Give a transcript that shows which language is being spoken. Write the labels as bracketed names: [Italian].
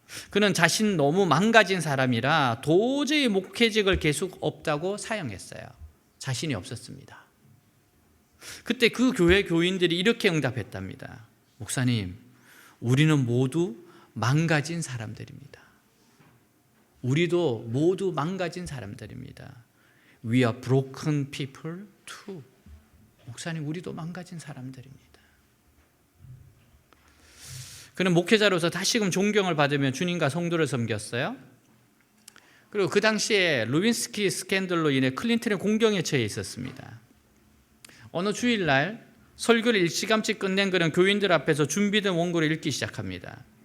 [Korean] 그는 자신 너무 망가진 사람이라 도저히 목회직을 계속 없다고 사양했어요. 자신이 없었습니다. 그때 그 교회 교인들이 이렇게 응답했답니다. 목사님, 우리는 모두 망가진 사람들입니다. 우리도 모두 망가진 사람들입니다. [English] We are broken people too. [Korean] 목사님, 우리도 망가진 사람들입니다. 그는 목회자로서 다시금 존경을 받으며 주님과 성도를 섬겼어요. 그리고 그 당시에 루빈스키 스캔들로 인해 클린턴의 공경에 처해 있었습니다. 어느 주일날 설교를 일찌감치 끝낸 그는 교인들 앞에서 준비된 원고를 읽기 시작합니다.